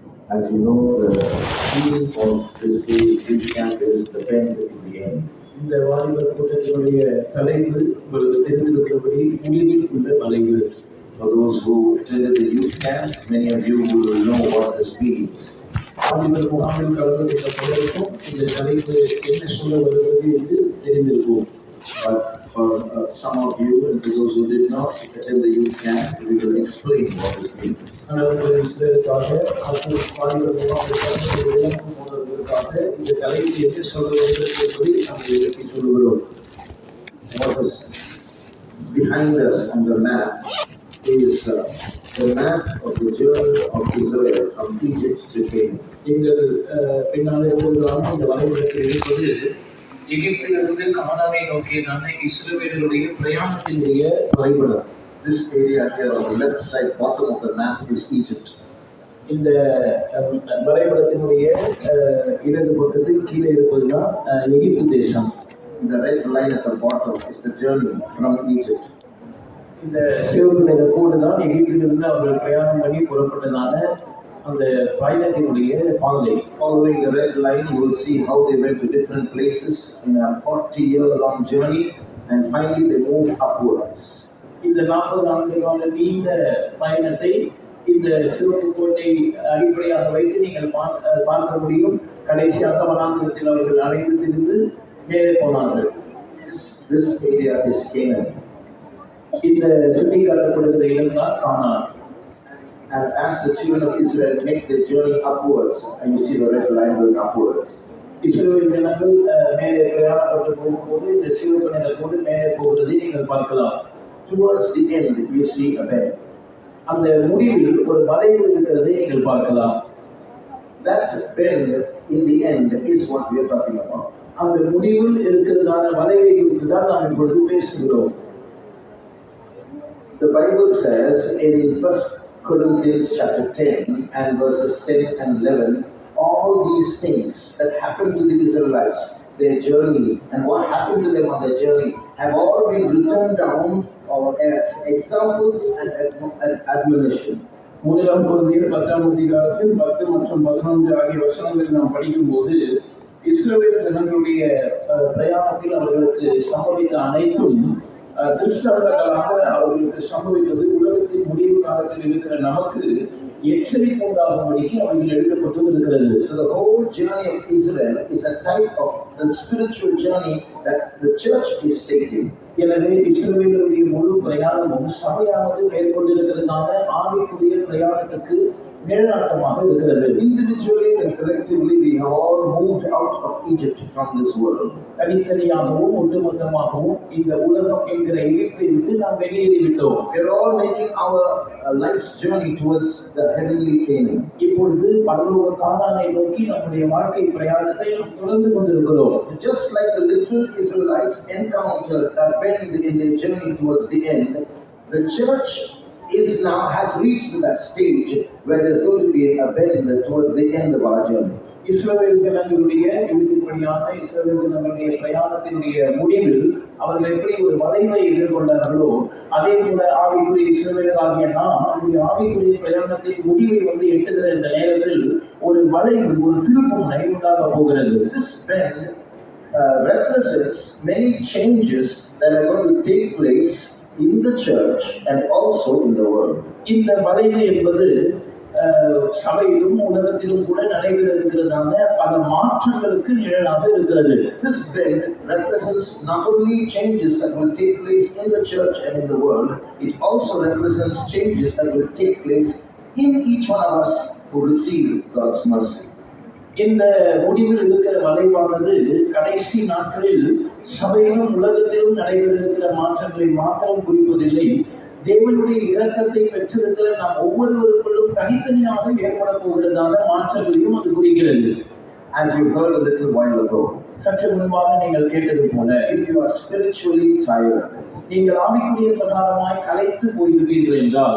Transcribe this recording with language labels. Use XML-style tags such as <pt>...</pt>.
<en>As you know, the theme of this day camp is the bend in the end.</en> <ta>இந்த வாலிபர் கூட்டத்தினுடைய தலைப்பு உங்களுக்கு தெரிந்திருக்கிறபடி முடிவில் உள்ள வளைவு.</ta> <en>For those who attended the youth camp, many of you will know what this means.</en> <ta>வாலிபர் முகாமில் கலந்து கொண்ட பலருக்கும் இந்த தலைப்பு என்ன சொல்ல வருகிறது என்று தெரிந்திருக்கும்.</ta> <en>But for some of you and for those who did not attend the youth camp, we will explain what this means.</en> <ta>சிலருக்காக வாலிபர் முகாமில் கலந்து கொண்டு விளக்கம் போனவர்களுக்காக இந்த தலைப்பு என்ன சொல்ல வருகிறது என்பதை நாம் விளக்கி சொல்லுகிறோம்.</ta> <en>What is behind us on the map is the map of the journey of Israel from Egypt to Canaan.</en> <ta>எங்கள் பின்னால் இருப்பதான இந்த வரைபடத்தில் இருப்பது எகிப்திலிருந்து கானானை நோக்கியதான இஸ்ரவேலருடைய பிரயாணத்தினுடைய வரைபடம்.</ta> <en>This area here on the left side bottom of the map is Egypt.</en> <ta>இந்த வரைபடத்தினுடைய இடது பக்கத்தில் கீழே இருப்பதுதான் எகிப்து தேசம்.</ta> <en>The red line at the bottom is the journey from Egypt.</en> <ta>இந்த சிவப்பு நிற கோடு தான் எகிப்திலிருந்து அவர்கள் பிரயாணம் பண்ணி புறப்பட்டதான அந்த பயணத்தினுடைய பாதை.</ta> <en>Following the red line, you will see how they went to different places in a 40-year-long journey, and finally they moved upwards.</en> <ta>இந்த 40 ஆண்டு கால நீண்ட பயணத்தை இந்த சிவப்பு கோட்டை அடிப்படையாக வைத்து நீங்கள் பார்க்க முடியும். கடைசியாக வனாந்திரத்தில் அவர்கள் அடைந்து திரிந்து மேலே போனார்கள்.</ta> <en>This area is Canaan.</en> <ta>இந்த சுட்டி காட்டப்படுகிற இடம் தான் கானான்.</ta> <en>And as the children of Israel make their journey upwards, and you see the red line going upwards.</en> <ta>இஸ்ரவேல் ஜனங்கள் மேலே பிரயாணப்பட்டு போகும்போது இந்த சிவப்பு நிற கோடு மேலே போகிறதை நீங்கள் பார்க்கலாம்.</ta> <en>Towards the end, you see a bend.</en> <ta>அந்த முடிவில் ஒரு வளைவு இருக்கிறதை நீங்கள் பார்க்கலாம்.</ta> <en>That bend in the end is what we are talking about.</en> <ta>அந்த முடிவில் இருக்கிறதான வளைவை குறித்து தான் நாம் இப்பொழுது பேசுகிறோம்.</ta> <en>The Bible says in 1 Corinthians chapter 10 and verses 10 and 11, all these things that happened to the Israelites, their journey, and what happened to them on their journey, have all been written down as examples and admonition.</en> <ta>முதலாம் கொரிந்தியர் 10ஆம் அதிகாரத்தில் 10 மற்றும் 11 ஆகிய வசனங்களை நாம் படிக்கும்போது இஸ்ரவேல் ஜனங்களுடைய பிரயாணத்தில் அவர்களுக்கு சம்பவித்த அனைத்தும் திருஷ்டாந்தங்களாக அவர்களுக்கு சம்பவித்தது உலகத்தின் முடிவு காலத்தில் இருக்கிற நமக்கு எச்சரிக்கை உண்டாகும்படிக்கு அவைகள் எழுதப்பட்டு இருக்கிறது.</ta> <en>So the whole journey of Israel is a type of the spiritual journey that the church is taking.</en> <ta>எனவே இஸ்ரவேலருடைய முழு பிரயாணமும் சபையானது மேற்கொண்டிருக்கிறதான ஆவிக்குரிய பிரயாணத்துக்கு நிழலாட்டமாக இருக்கிறது.</ta> <en>Individually and collectively we have all moved out of Egypt from this world.</en> <ta>தனித்தனியாகவும் ஒட்டுமொத்தமாகவும் இந்த உலகம் என்கிற எகிப்தை விட்டு நாம் வெளியேறிவிட்டோம்.</ta> <en>We are all making our life's journey towards the heavenly Canaan.</en> <ta>இப்பொழுது பரலோக கானானை நோக்கி நம்முடைய வாழ்க்கை பிரயாணத்தை நாம் தொடர்ந்து கொண்டிருக்கிறோம்.</ta> <en>Just like the little Israelites encountered a bend in their journey towards the end, the church has reached that stage where there's going to be a bend towards the end of our journey.</en> <ta>இஸ்ரவேல் ஜனங்களுடைய எழுதிப்படியான இஸ்ரவேல் ஜனங்களுடைய பிரயாணத்தினுடைய முடிவில் அவர்கள் எப்படி ஒரு வளைவை எதிர்கொண்டார்களோ அதே போல ஆவிக்குரிய இஸ்ரவேலராகிய நாம் நம்முடைய ஆவிக்குரிய பிரயாணத்தின் முடிவை எட்டுகிற இந்த நேரத்தில் ஒரு வளைவு ஒரு திருப்புமுனை உண்டாக போகிறது.</ta> <en>This bend represents many changes that are going to take place in the church and also in the world.</en> <ta>இந்த வளைவு என்பது சபையிலும் உலகத்திலும் கூட நடைபெற இருக்கிறதான பல மாற்றங்களுக்கு நிழலாக இருக்கிறது.</ta> <en>This bend represents not only changes that will take place in the church and in the world, it also represents changes that will take place in each one of us who receive God's mercy.</en> <ta>இந்த முடிவில் இருக்கிற வளைவானது கடைசி நாட்களில் சபையிலும் உலகத்திலும் நடைபெற இருக்கிற மாற்றங்களை மாத்திரம் குறிப்பதில்லை, தேவனுடைய இரக்கத்தை பெற்றிருக்கிற நாம் ஒவ்வொருவருக்குள்ளும் தனித்தனியாக ஏற்பட போகிறதான மாற்றங்களையும் அது குறிக்கிறது.</ta> <en>As you heard a little while ago,</en> <ta>சற்று முன்பாக நீங்கள் கேட்டது போல,</ta> <en>if you are spiritually tired,</en> <ta>நீங்கள் ஆவிக்குரிய பிரகாரமாய் களைத்து போயிருப்பீர்கள் என்றால்,</ta>